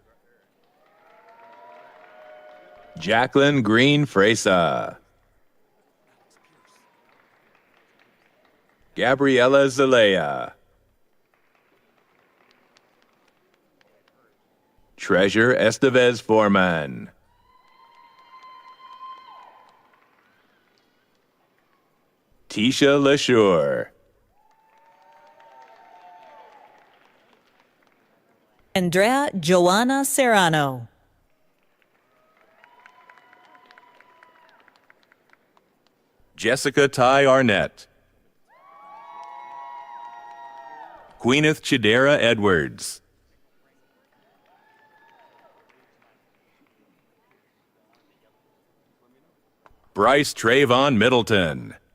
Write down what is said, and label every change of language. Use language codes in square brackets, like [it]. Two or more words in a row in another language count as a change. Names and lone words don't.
[en] Jacqueline Green Fresa. Gabriela Zelaya. Treasure Estevez Foreman. Tisha LaSure. Andrea Joanna Serrano. Jessica Ty Arnett. Queeneth Chidera Edwards. Bryce Trayvon Middleton.